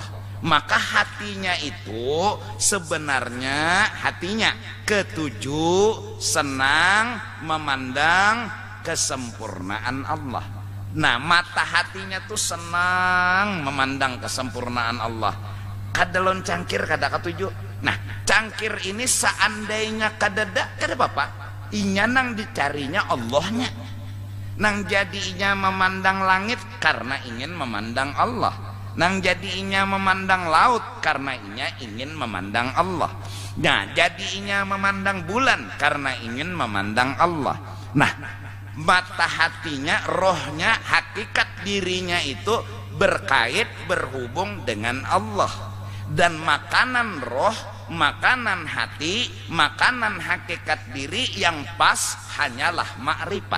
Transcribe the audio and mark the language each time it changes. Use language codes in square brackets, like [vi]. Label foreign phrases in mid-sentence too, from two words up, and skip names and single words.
[id] Maka hatinya itu sebenarnya hatinya ketujuh senang memandang kesempurnaan Allah. Nah, mata hatinya tuh senang memandang kesempurnaan Allah. [bjn] Kadalon cangkir kada ketujuh. Nah, cangkir ini seandainya kadada apa? Inya nang dicarinya Allahnya. Nang jadinya memandang langit karena ingin memandang Allah. Nang jadinya memandang laut karena inya ingin memandang Allah. [id] Nah, jadinya memandang bulan karena ingin memandang Allah. Nah, mata hatinya, rohnya, hakikat dirinya itu berkait, berhubung dengan Allah. Dan makanan roh, makanan hati, makanan hakikat diri yang pas hanyalah makrifat.